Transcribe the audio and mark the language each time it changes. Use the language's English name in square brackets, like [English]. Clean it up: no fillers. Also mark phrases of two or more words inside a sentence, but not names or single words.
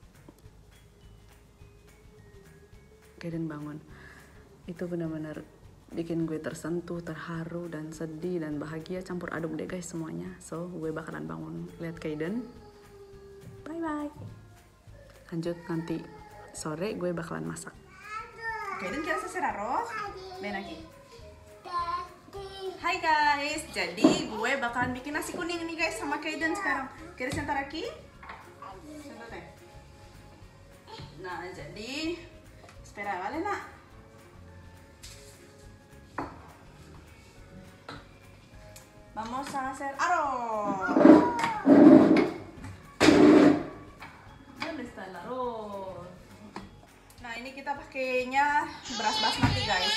[Indonesian] Kaiden bangun, itu benar-benar bikin gue tersentuh, terharu, dan sedih, dan bahagia campur aduk deh guys semuanya. So gue bakalan bangun lihat Kaiden. [English] Bye bye. [Indonesian] Lanjut nanti sore gue bakalan masak. [Spanish] Kaiden ¿quieres hacer arroz? Ven aquí. [Indonesian] Hai guys, jadi gue bakalan bikin nasi kuning nih guys sama Kaiden sekarang. [Spanish] ¿Quieres sentar aquí? Sentate. [Indonesian] Nah jadi [Spanish] espera, vale [Indonesian] nak? [Spanish] Vamos a hacer arroz. ¿Dónde está el arroz? [Indonesian] Nah ini kita pakainya beras basmati guys.